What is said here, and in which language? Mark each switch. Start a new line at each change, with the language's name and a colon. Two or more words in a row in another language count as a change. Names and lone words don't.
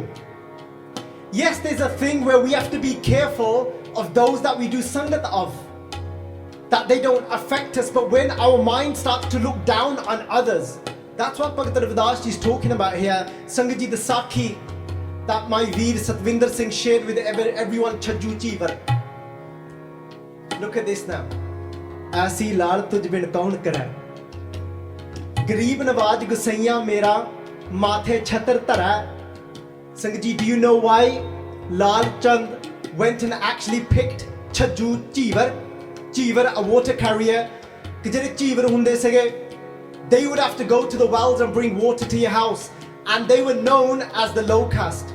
English: Yes, there's a thing where we have to be careful of those that we do sangat of, that they don't affect us. But when our mind starts to look down on others, That's what Bhagat Ravidas ji is talking about here.
Punjabi: ਸੰਗਤ ਜੀ,
English: the Sakhi that my Veer Satvinder Singh shared with everyone, Chhajju Cheevar. Look at this now.
Punjabi: ਐਸੀ ਲਾਲ ਤੁਝ ਬਿਨ ਕੌਣ ਕਰਾ. ਗਰੀਬ ਨਵਾਜ਼ ਗੁਸਈਆ ਮੇਰਾ ਮਾਥੇ ਛਤਰ ਤਾਰਾ. ਸੰਗਤ ਜੀ,
English: do you know why Lal Chand went and actually picked Chhajju Cheevar? Cheevar, a water carrier.
Punjabi: ਕਿ ਜਿਹੜੇ ਚੀਵਰ ਹੁੰਦੇ ਸੀਗੇ,
English: they would have to go to the wells and bring water to your house, and they were known as the low caste.